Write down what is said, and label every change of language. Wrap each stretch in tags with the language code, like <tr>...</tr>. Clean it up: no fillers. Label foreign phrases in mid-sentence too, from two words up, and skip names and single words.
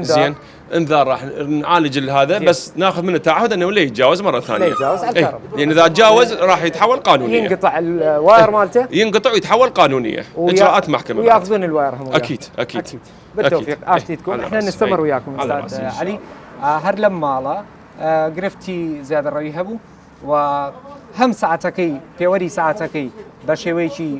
<ar>زين انذار راح نعالج هذا بس ناخذ منه تعهد انه لا يتجاوز مره ثانيه. لا يتجاوز على الكهرباء. لان اذا تجاوز راح يتحول قانونيه. ينقطع الواير مالته. ينقطع ويتحول قانونيه. اجراءات محكمه. وياخذون الواير هم. اكيد. بالتوفيق عاشتيتكم احنا نستمر وياكم استاذ علي.</ar> <ckb>هر لما گرفتی زیادە ڕەوی هەبوو و هەم ساعتەکەی پێوەری ساعتەکەی بە شێوەیەکی</ckb>